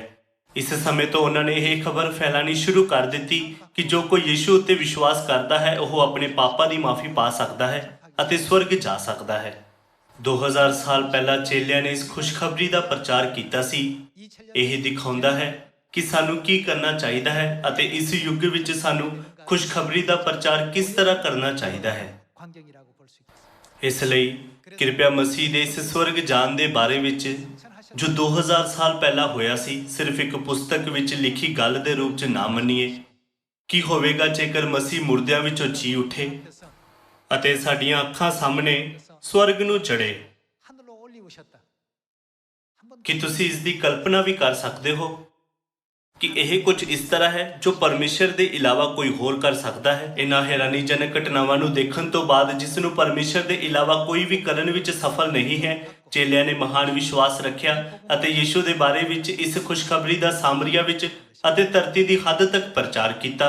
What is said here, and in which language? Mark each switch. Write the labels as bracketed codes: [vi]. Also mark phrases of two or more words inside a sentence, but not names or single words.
[pa] ਇਸ ਸਮੇਂ ਤੋਂ ਉਹਨਾਂ ਨੇ ਇਹ ਖਬਰ ਫੈਲਾਣੀ ਸ਼ੁਰੂ ਕਰ ਦਿੱਤੀ ਕਿ ਜੋ ਕੋਈ ਯਿਸੂ ਉੱਤੇ ਵਿਸ਼ਵਾਸ ਕਰਦਾ ਹੈ ਉਹ ਆਪਣੇ ਪਾਪਾਂ ਦੀ ਮਾਫੀ ਪਾ ਸਕਦਾ ਹੈ ਅਤੇ ਸਵਰਗ ਜਾ ਸਕਦਾ ਹੈ। 2000 ਸਾਲ ਪਹਿਲਾਂ ਚੇਲਿਆਂ ਨੇ ਇਸ ਖੁਸ਼ਖਬਰੀ ਦਾ ਪ੍ਰਚਾਰ ਕੀਤਾ ਸੀ। ਇਹ ਦਿਖਾਉਂਦਾ ਹੈ ਕਿ ਸਾਨੂੰ ਕੀ ਕਰਨਾ ਚਾਹੀਦਾ ਹੈ ਅਤੇ ਇਸ ਯੁੱਗ ਵਿੱਚ ਸਾਨੂੰ ਖੁਸ਼ਖਬਰੀ ਦਾ ਪ੍ਰਚਾਰ ਕਿਸ ਤਰ੍ਹਾਂ ਕਰਨਾ ਚਾਹੀਦਾ ਹੈ। [ko] 광경이라고 볼 수 있겠습니다। [pa] ਇਸ ਲਈ ਕਿਰਪਾ ਮਸੀਹ ਦੇ ਇਸ ਸਵਰਗ ਜਾਣ ਦੇ ਬਾਰੇ ਵਿੱਚ ਜੋ 2000 ਸਾਲ ਪਹਿਲਾਂ ਹੋਇਆ ਸੀ ਸਿਰਫ ਇੱਕ ਪੁਸਤਕ ਵਿੱਚ ਲਿਖੀ ਗੱਲ ਦੇ ਰੂਪ 'ਚ ਨਾ ਮੰਨੀਏ। ਕੀ ਹੋਵੇਗਾ ਜੇਕਰ ਮਸੀਹ ਮੁਰਦਿਆਂ ਵਿੱਚੋਂ ਜੀ ਉੱਠੇ ਅਤੇ ਸਾਡੀਆਂ ਅੱਖਾਂ ਸਾਹਮਣੇ ਸਵਰਗ ਨੂੰ ਚੜ੍ਹੇ? [ko] 하늘로 올리우셨다। 한번 [pa] ਕਿ ਤੁਸੀਂ ਇਸ ਦੀ ਕਲਪਨਾ ਵੀ ਕਰ ਸਕਦੇ ਹੋ ਕਿ ਇਹ ਕੁਝ ਇਸ ਤਰ੍ਹਾਂ ਹੈ ਜੋ ਪਰਮੇਸ਼ਰ ਦੇ ਇਲਾਵਾ ਕੋਈ ਹੋਰ ਕਰ ਸਕਦਾ ਹੈ। ਇਹਨਾਂ ਹੈਰਾਨੀਜਨਕ ਘਟਨਾਵਾਂ ਨੂੰ ਦੇਖਣ ਤੋਂ ਬਾਅਦ ਜਿਸ ਨੂੰ ਪਰਮੇਸ਼ਰ ਦੇ ਇਲਾਵਾ ਕੋਈ ਵੀ ਕਰਨ ਵਿੱਚ ਸਫਲ ਨਹੀਂ ਹੈ, ਚੇਲਿਆਂ ਨੇ ਮਹਾਨ ਵਿਸ਼ਵਾਸ ਰੱਖਿਆ ਅਤੇ ਯਿਸੂ ਦੇ ਬਾਰੇ ਵਿੱਚ ਇਸ ਖੁਸ਼ਖਬਰੀ ਦਾ ਸਾਮਰੀਆ ਵਿੱਚ ਅਤੇ ਧਰਤੀ ਦੀ ਹੱਦ ਤੱਕ ਪ੍ਰਚਾਰ ਕੀਤਾ।